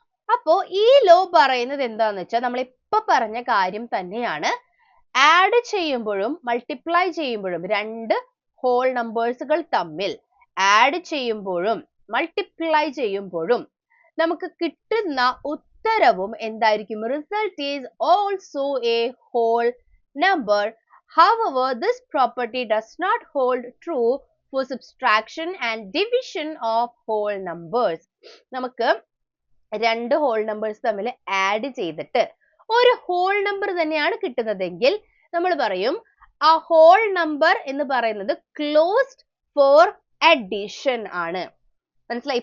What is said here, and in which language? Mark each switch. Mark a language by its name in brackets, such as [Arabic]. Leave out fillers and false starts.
[Malayalam] അപ്പോ ഈ ലോ പറയുന്നത് എന്താന്ന് വെച്ചാൽ നമ്മൾ ഇപ്പൊ പറഞ്ഞ കാര്യം തന്നെയാണ്. ആഡ് ചെയ്യുമ്പോഴും മൾട്ടിപ്ലൈ ചെയ്യുമ്പോഴും, രണ്ട് ഹോൾ നമ്പേഴ്സുകൾ തമ്മിൽ ആഡ് ചെയ്യുമ്പോഴും മൾട്ടിപ്ലൈ ചെയ്യുമ്പോഴും നമുക്ക് കിട്ടുന്ന ഉത്തരവും എന്തായിരിക്കും? [English] Result is also a whole number. However, this property does not hold true for subtraction and division of whole numbers. [Malayalam] നമുക്ക് രണ്ട് ഹോൾ നമ്പേഴ്സ് തമ്മിൽ ആഡ് ചെയ്തിട്ട് ഒരു ഹോൾ നമ്പർ തന്നെയാണ് കിട്ടുന്നതെങ്കിൽ നമ്മൾ പറയും ആ ഹോൾ നമ്പർ എന്ന് പറയുന്നത് ക്ലോസ്ഡ് ഫോർ അഡിഷൻ ആണ്. മനസ്സിലായി?